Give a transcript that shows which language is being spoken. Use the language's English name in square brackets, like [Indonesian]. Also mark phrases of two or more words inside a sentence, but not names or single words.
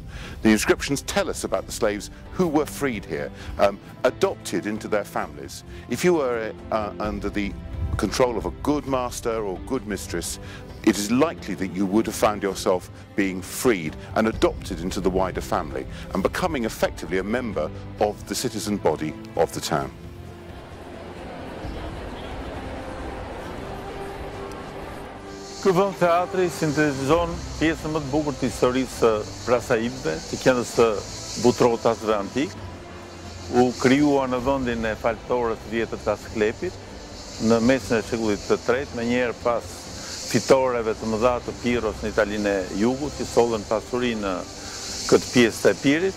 [English] The inscriptions tell us about the slaves who were freed here, adopted into their families. If you were under the control of a good master or good mistress, it is likely that you would have found yourself being freed and adopted into the wider family and becoming effectively a member of the citizen body of the town. [Albanian] Ky vend teatri sintetizon pjesën më të bukur të historisë së Prasaidëve, të qendrës së Butrotasve antik. U krijuar në vendin e faltorës vjetër të Asklepit, në mesin e shekullit të tretë, menjëherë pas fitoreve të mëdha të Piros në Italinë e Jugut, që sollën pasuri në këtë pjesë të Epirit.